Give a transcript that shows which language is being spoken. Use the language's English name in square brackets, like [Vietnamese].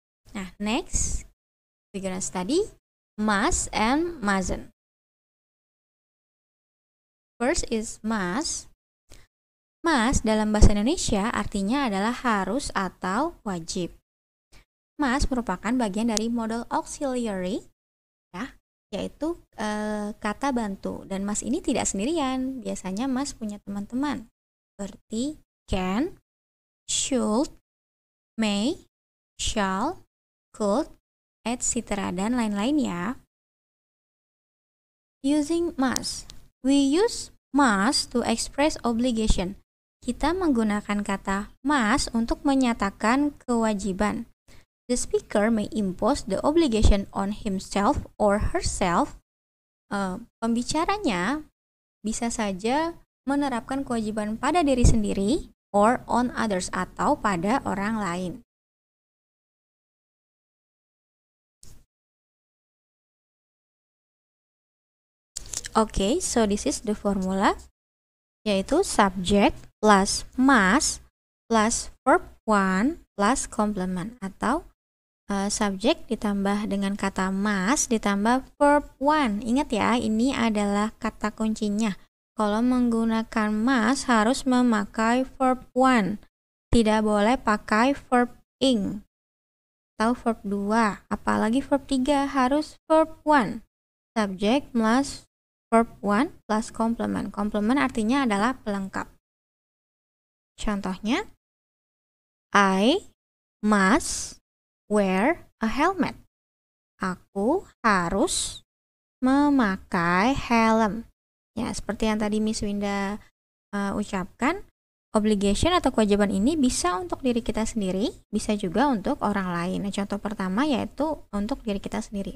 [English] Nah, next we're gonna study must and mustn't. First is must. [Indonesian] Must dalam bahasa Indonesia artinya adalah harus atau wajib. Must merupakan bagian dari modal auxiliary, ya, yaitu kata bantu. Dan must ini tidak sendirian. Biasanya must punya teman-teman seperti can, should, may, shall, could, etc. dan lain-lain ya. [English] Using must. We use must to express obligation. [Indonesian] Kita menggunakan kata must untuk menyatakan kewajiban. [English] The speaker may impose the obligation on himself or herself. [Indonesian] Pembicaranya bisa saja menerapkan kewajiban pada diri sendiri [English] or on others [Indonesian] atau pada orang lain. [English] Okay, so this is the formula, [Indonesian] yaitu subject plus must plus verb 1 plus complement, atau subject ditambah dengan kata must ditambah verb 1. Ingat ya, ini adalah kata kuncinya. Kalau menggunakan must harus memakai verb 1. Tidak boleh pakai verb ing atau verb 2. Apalagi verb 3 harus verb 1. Subject plus verb 1 plus complement. Complement artinya adalah pelengkap. [English] Contohnya, I must wear a helmet. [Indonesian] Aku harus memakai helm. Ya, seperti yang tadi Miss Winda ucapkan, obligation atau kewajiban ini bisa untuk diri kita sendiri, bisa juga untuk orang lain. Nah, contoh pertama yaitu untuk diri kita sendiri.